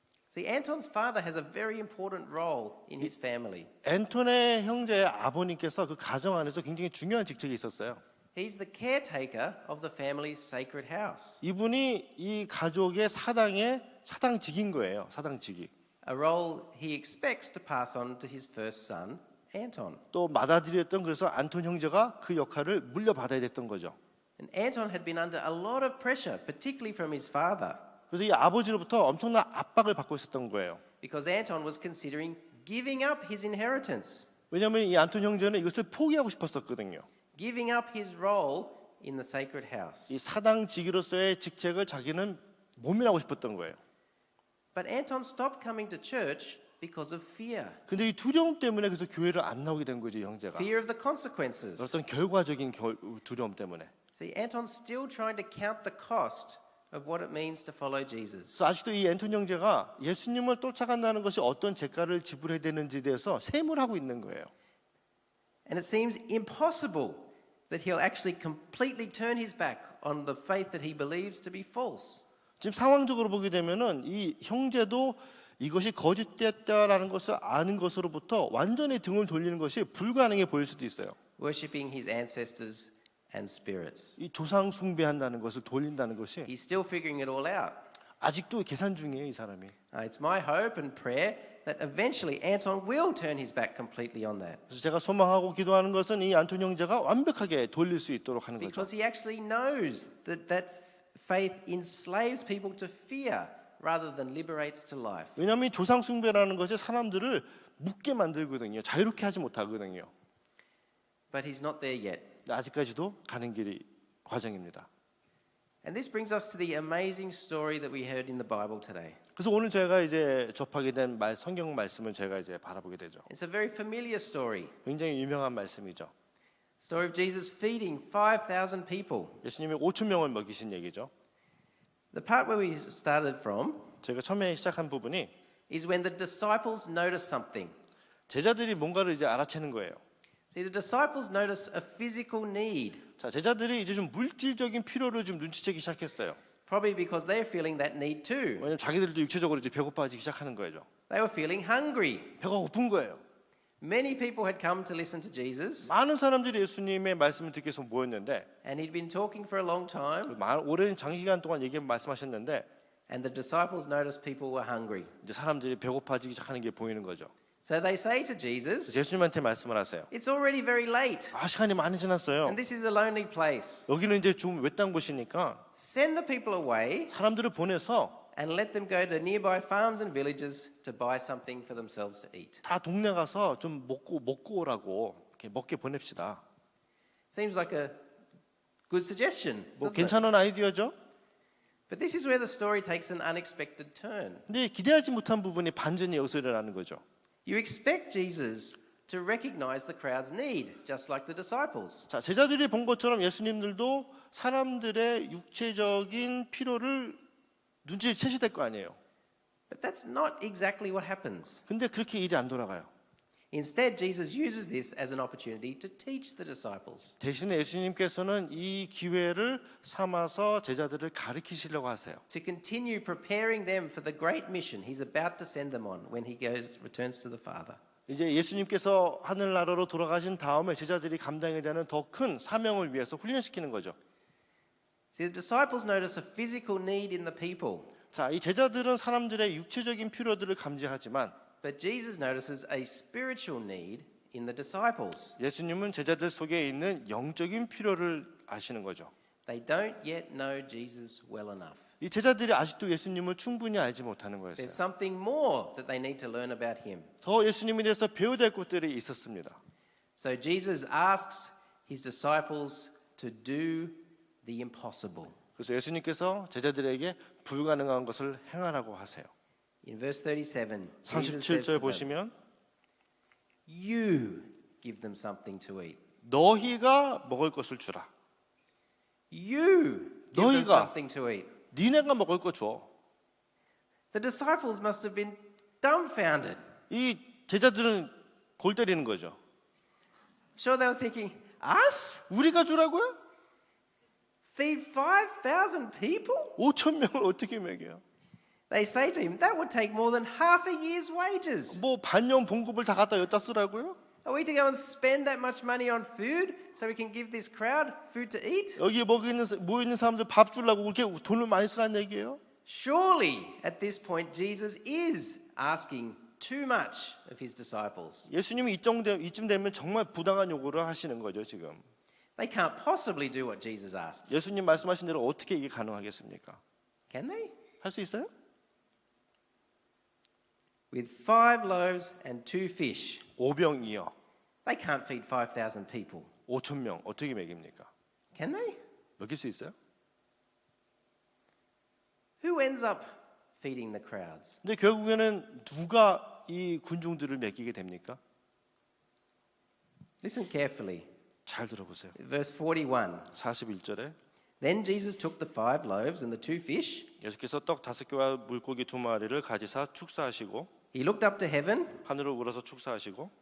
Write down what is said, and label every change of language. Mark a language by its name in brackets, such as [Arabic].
[English] See, Anton's father has a very important role in his family. [Korean] 앤톤의 형제의 아버님께서 그 가정 안에서 굉장히 중요한 직책이 있었어요. [English] He's the caretaker of the family's sacred house, [Korean] 이분이 이 가족의 사당직인 거예요. 사당직이. [English] a role he expects to pass on to his first son, Anton. [Korean] 또 맏아들이었던 그래서 안톤 형제가 그 역할을 물려받아야 됐던 거죠. [English] And Anton had been under a lot of pressure, particularly from his father, [Korean] 그래서 이 아버지로부터 엄청난 압박을 받고 있었던 거예요. [English] because Anton was considering giving up his inheritance, [Korean] 왜냐하면 이 안톤 형제는 이것을 포기하고 싶었었거든요. [English] giving up his role in the sacred house. [Korean] 이 사당직으로서의 직책을 자기는 모면하고 싶었던 거예요. [English] But Anton stopped coming to church because of fear. [Korean] 근데 이 두려움 때문에 그래서 교회를 안 나오게 된 거죠, 형제가. [English] Fear of the consequences. [Korean] 어떤 결과적인 두려움 때문에. [English] See, Anton's still trying to count the cost of what it means to follow Jesus. [Korean] 그래서 아직도 이 앤톤 형제가 예수님을 쫓아간다는 것이 어떤 대가를 지불해야 되는지에 대해서 세무를 하고 있는 거예요. [English] And it seems impossible that he'll actually completely turn his back on the faith that he believes to be false. [Korean] 지금 상황적으로 보게 되면은 이 형제도 이것이 거짓됐다라는 것을 아는 것으로부터 완전히 등을 돌리는 것이 불가능해 보일 수도 있어요. [English] Worshipping his ancestors and spirits. [Korean] 이 조상 숭배한다는 것을 돌린다는 것이 [English] He's still figuring it all out. [Korean] 아직도 계산 중이에요, 이 사람이. [English] It's my hope and prayer that eventually Anton will turn his back completely on that. [Korean] 그래서 제가 소망하고 기도하는 것은 이 안톤 형제가 완벽하게 돌릴 수 있도록 하는 거죠. [English] Because he actually knows that faith enslaves people to fear rather than liberates to life. [Korean] 왜냐하면 이 조상 숭배라는 것이 사람들을 묻게 만들거든요. 자유롭게 하지 못하거든요. [English] But he's not there yet. [Korean] 아직까지도 가는 길이 과정입니다. [English] And this brings us to the amazing story that we heard in the Bible today. [Korean] 그래서 오늘 제가 이제 접하게 된 성경 말씀을 제가 이제 바라보게 되죠. [English] It's a very familiar story. [Korean] 굉장히 유명한 말씀이죠. [English] Story of Jesus feeding 5,000 people. [Korean] 예수님이 5천 명을 먹이신 얘기죠. [English] The part where we started from [Korean] 제가 처음에 시작한 부분이 [English] is when the disciples notice something. [Korean] 제자들이 뭔가를 이제 알아채는 거예요. [English] See, the disciples notice a physical need, [Korean] 자, 제자들이 이제 좀 물질적인 필요를 좀 눈치채기 시작했어요. [English] probably because they're feeling that need too. [Korean] 왜냐면 자기들도 육체적으로 이제 배고파지기 시작하는 거죠. [English] They were feeling hungry. [Korean] 배가 고픈 거예요. [English] Many people had come to listen to Jesus, [Korean] 많은 사람들이 예수님의 말씀을 듣기 위해서 모였는데 [English] and he'd been talking for a long time, [Korean] 오랜 장시간 동안 말씀하셨는데 [English] and the disciples noticed people were hungry. [Korean] 이제 사람들이 배고파지기 시작하는 게 보이는 거죠. [English] So they say to Jesus, [Korean] 그래서 예수님한테 말씀을 하세요. [English] "It's already very late, [Korean] 시간이 많이 지났어요. [English] and this is a lonely place. [Korean] 여기는 이제 좀 외딴 곳이니까 [English] Send the people away [Korean] 사람들을 보내서 [English] and let them go to nearby farms and villages to buy something for themselves to eat." [Korean] 다 동네 가서 좀 먹고 오라고 이렇게 먹게 보냅시다. [English] Seems like a good suggestion, [Korean] 뭐 [English] doesn't it? [Korean] 괜찮은 아이디어죠? [English] But this is where the story takes an unexpected turn. [Korean] 근데 기대하지 못한 부분이 반전이 여기서 일어나는 거죠. [English] You expect Jesus to recognize the crowd's need, just like the disciples. [Korean] 자, 제자들이 본 것처럼 예수님들도 사람들의 육체적인 필요를 눈치채셔야 될 거 아니에요. [English] But that's not exactly what happens. [Korean] 근데 그렇게 일이 안 돌아가요. [English] Instead, Jesus uses this as an opportunity to teach the disciples. [Korean] 대신에 예수님께서는 이 기회를 삼아서 제자들을 가르치시려고 하세요. [English] To continue preparing them for the great mission he's about to send them on when he returns to the Father. [Korean] 이제 예수님께서 하늘나라로 돌아가신 다음에 제자들이 감당해야 되는 더 큰 사명을 위해서 훈련시키는 거죠. [English] See, the disciples notice a physical need in the people, [Korean] 자, 이 제자들은 사람들의 육체적인 필요들을 감지하지만 [English] but Jesus notices a spiritual need in the disciples. [Korean] 예수님은 제자들 속에 있는 영적인 필요를 아시는 거죠. [English] They don't yet know Jesus well enough. [Korean] 이 제자들이 아직도 예수님을 충분히 알지 못하는 [English] There's [Korean] 거였어요. [English] something more that they need to learn about him. [Korean] 더 예수님에 대해서 배워야 될 것들이 있었습니다. [English] So Jesus asks his disciples to do the impossible. [Korean] 그래서 예수님께서 제자들에게 불가능한 것을 행하라고 하세요. [English] In verse 37, Jesus says [Korean] 37절 [English] to them, [Korean] 보시면 [English] "You give them something to eat. [Korean] 너희가 먹을 것을 주라. [English] You give them [Korean] 너희가. [English] something to eat." [Korean] 니네가 먹을 거 줘. [English] The disciples must have been dumbfounded. [Korean] 이 제자들은 골 때리는 거죠. [English] I'm sure they were thinking, "Us? [Korean] 우리가 주라고요? [English] Feed 5,000 people?" [Korean] 5천 명을 어떻게 먹여요? [English] They say to him, "That would take more than half a year's wages. [Korean] 뭐 반년 봉급을 다 갖다 여기다 쓰라고요? [English] Are we to go and spend that much money on food so we can give this crowd food to eat?" [Korean] 여기 모여 있는 사람들 밥 주려고 그렇게 돈을 많이 쓰라는 얘기예요? [English] Surely, at this point, Jesus is asking too much of his disciples. [Korean] 예수님이 이쯤 되면 정말 부당한 요구를 하시는 거죠, 지금. [English] They can't possibly do what Jesus asks. [Korean] 예수님 말씀하신 대로 어떻게 이게 가능하겠습니까? [English] Can they? [Korean] 할 수 있어요? [English] With 5 loaves and 2 fish, [Korean] 5병이요. [English] they can't feed 5,000 people. [Korean] 5천 명 어떻게 먹입니까? [English] Can they? [Korean] 먹일 수 있어요? [English] Who ends up feeding the crowds? [Korean] 근데 결국에는 누가 이 군중들을 먹이게 됩니까? [English] Listen carefully. [Korean] 잘 들어보세요. [English] Verse 41. [Korean] 41절에 [English] Then Jesus took the 5 loaves and the 2 fish. [Korean] 예수께서 떡 5개와 물고기 2마리를 가지사 축사하시고 [English] He looked up to heaven, [Korean] 하늘을 우러서 축사하시고